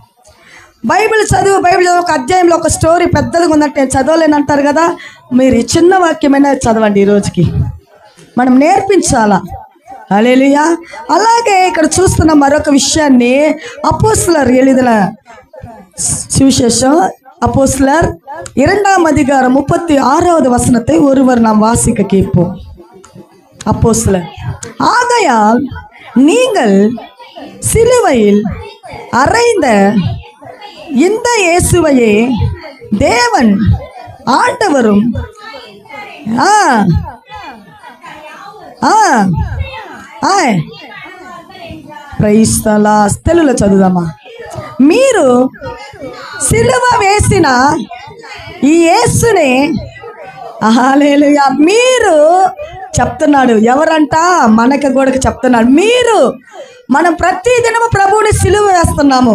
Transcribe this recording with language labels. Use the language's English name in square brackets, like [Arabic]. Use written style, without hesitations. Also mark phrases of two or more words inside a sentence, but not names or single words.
[Telugu] బైబిల్ బైబిల్ ఒక అధ్యాయంలో ఒక స్టోరీ పెద్దదిగా ఉందంటే నేను చదవలేనంటారు కదా, మీరు చిన్న వాక్యమైనా చదవండి. ఈ రోజుకి మనం నేర్పించాలా. హల్లెలూయా. అలాగే ఇక్కడ చూస్తున్న మరొక విషయాన్ని అపోస్తలర్ ఎలిదిన సువిశేషం [Tamil] அப்போஸ்தலர் 2ஆம் அதிகாரம் 36வது வசனத்தை ஒருவர் நாம் வாசிக்க கேட்போம். அப்போஸ்தலர், ஆகையால் நீங்கள் சிலுவையில் அறைந்த இந்த இயேசுவையே தேவன் ஆண்டவரும் [English] Praise the Lord. [Telugu] తెలుగులో చదువుదామా. మీరు సిలువ వేసిన ఈ యేసుని, హల్లెలూయా, మీరు చెప్తున్నాడు. ఎవరంట? మనకి కూడా చెప్తున్నాడు. మనం ప్రతి దినము ప్రభువుని సిలువ వేస్తున్నాము.